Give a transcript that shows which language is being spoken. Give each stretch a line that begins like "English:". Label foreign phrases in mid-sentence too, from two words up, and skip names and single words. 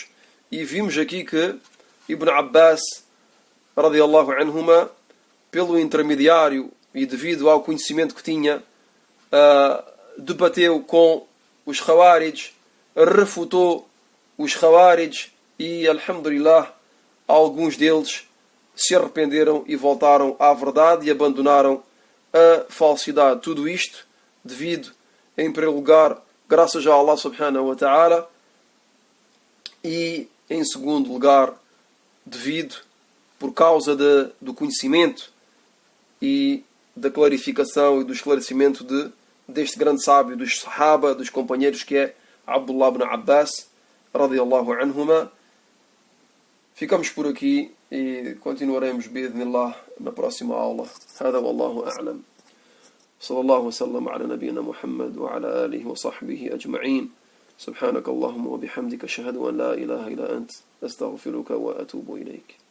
Portuguese: E vimos aqui que Ibn Abbas
Arabic: رضي الله عنهما,
Portuguese: pelo intermediário e devido ao conhecimento que tinha, debateu com os Khawarij, refutou os Khawarij e, alhamdulillah, alguns deles se arrependeram e voltaram à verdade e abandonaram a falsidade. Tudo isto devido, em primeiro lugar, graças a
Arabic: الله سبحانه وتعالى,
Portuguese: e em segundo lugar, devido, por causa do conhecimento e da clarificação e do esclarecimento deste grande sábio dos Sahaba, dos companheiros, que é Abdullah ibn Abbas
Arabic: رضي الله عنهما.
Portuguese: Ficamos por aqui e continuaremos bi'idhnillah na próxima aula.
Arabic: هذا والله أعلم. صلى الله وسلم على نبينا محمد وعلى آله وصحبه أجمعين. سبحانك اللهم وبحمدك أشهد أن لا إله إلا أنت أستغفرك وأتوب إليك.